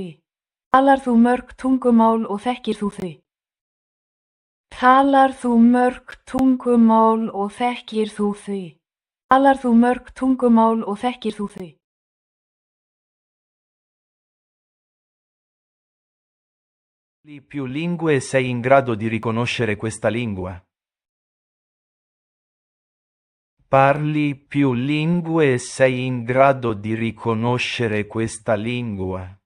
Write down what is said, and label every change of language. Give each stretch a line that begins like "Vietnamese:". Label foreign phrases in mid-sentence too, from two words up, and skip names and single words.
Icelandic: Talar þú mörg tungumál og þekkir þú þau? Talar þú mörg tungumál og þekkir þú þau? Talar þú mörg tungumál og þekkir þú þau?
Italian: Più lingue e sei in grado di riconoscere questa lingua? Parli più lingue e sei in grado di riconoscere questa lingua?